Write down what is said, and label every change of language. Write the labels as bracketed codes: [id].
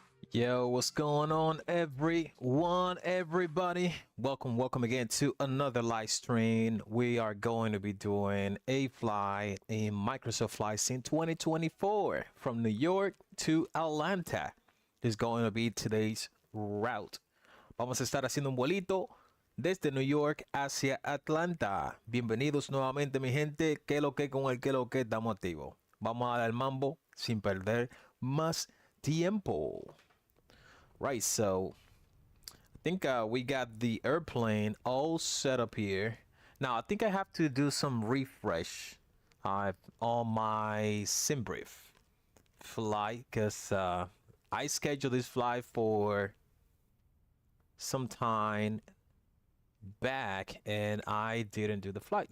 [en] Yo, what's going on, everybody? Welcome again to another live stream. We are going to be doing a flight in Microsoft FlightSim 2024 from New York to Atlanta. This is going to be today's route. [es] Vamos a estar haciendo un vuelito desde New York hacia Atlanta. Bienvenidos nuevamente, mi gente. Que lo que con el que lo que estamos activos. Vamos a dar el mambo sin perder más tiempo. [en] Right, so I think we got the airplane all set up here. Now, I think I have to do some refresh on my SimBrief flight because I scheduled this flight for some time back and I didn't do the flight.